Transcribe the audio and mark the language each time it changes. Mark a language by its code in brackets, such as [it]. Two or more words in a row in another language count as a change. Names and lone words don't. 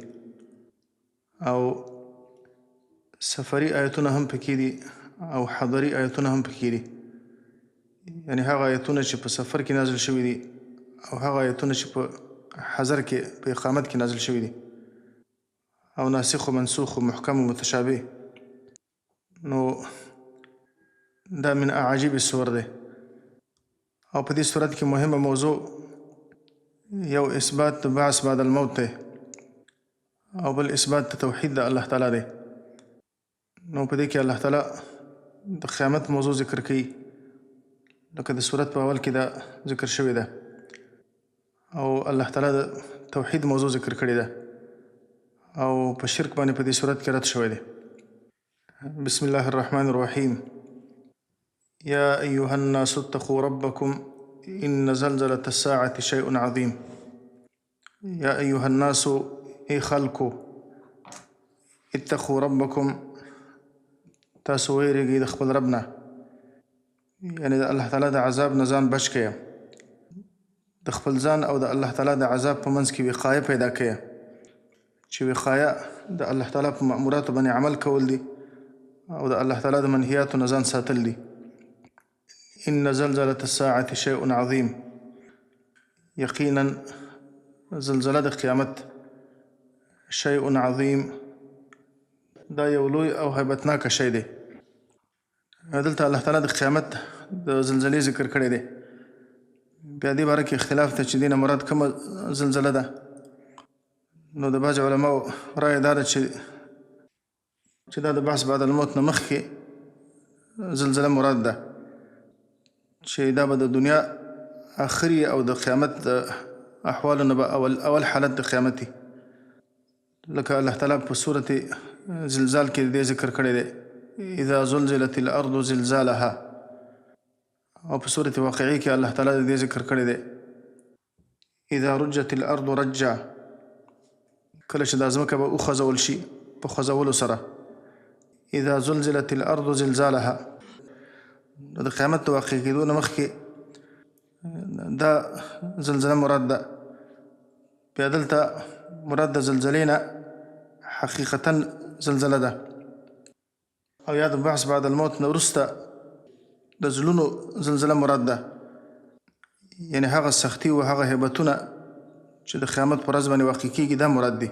[ps] او سفري آیتونه هم پکې دي او حضري آیتونه هم پکې دي. یعنې هغه آیتونه چې په سفر کې نازل شوي دي او هغه آیتونه چې په حضر کې په اقامت کې نازل شوي دي، او ناسخ و منسوخ و محکم و متشابه. نو دا [ar] من اعاجیب السور [ps] دی. او په دې صورت کې مهمه موضوع یو اثبات د [ar] بعث بعد الموت [ps] دی او بل اثبات د توحید د الله تعالی دی. نو په دې کې الله تعالی د قیامت موضوع ذکر کوي لکه د صورت په اول کې دا ذکر شوی ده، او الله تعالی د توحید موضوع ذکر کړی ده او په شرک باندې په دې صورت کې رد شوی دی. [ar] بسم الله الرحمن الرحیم. يا أيها الناس اتقوا ربكم إن زلزلة الساعة شيء عظيم. يا أيها الناس [ps] ای خلکو، [ar] اتقوا ربكم، [ps] تاسو ویریږئ د خپل رب نه، یعنې د الله تعالی د عذاب نه ځان بچ کړئ، د خپل ځان او د الله تعالی د عذاب په منځ کې وقایه پیدا کړئ، چې وقایه د الله تعالی په مأموراتو باندې عمل کول دي او د الله تعالی د منهیاتو نه ځان ساتل دي. [ar] إن زلزلة الساعة شيء عظيم. [ps] یقینا زلزله د قیامت [ar] شیء عظیم، [ps] دا یو لوی او هیبتناکه شی دی. دلته الله تعالی د قیامت د زلزلې ذکر کړی دی. بیا دې باره کې اختلاف دی چې دې نه مراد کومه زلزله ده. نو د بعض علماو رایه دا ده چې دا د [ar] بحث بعد الموت [ps] نه مخکې زلزله مراد ده، چې دا به د دنیا آخري او د قیامت د احوالو نه به اول حالت د قیامت وي. لکه الله تعالی په صورت زلزال کې دې ذکر کړی دی [ar] اذا زلزلت الارض زلزالها، [ps] او په صورت واقعي کې الله تعالی دې ذکر کړی دی [ar] اذا رجت الارض رجا، [ps] کله چې دا ځمکه به وخوځول شي په خوځولو سره. اذا زلزلت الارض زلزالها، د قیامت د واقع کېدو نه مخکې دا زلزله مراد ده. بیا دلته مراد د زلزلې نه حقیقتا زلزله ده، او یا د [ar] بحث بعد الموت [ps] نه وروسته د زړونو زلزله مراد ده، یعنې هغه سختي و هغه هیبتونه چې د قیامت په ورځ باندې واقع کېږي دا مراد دي.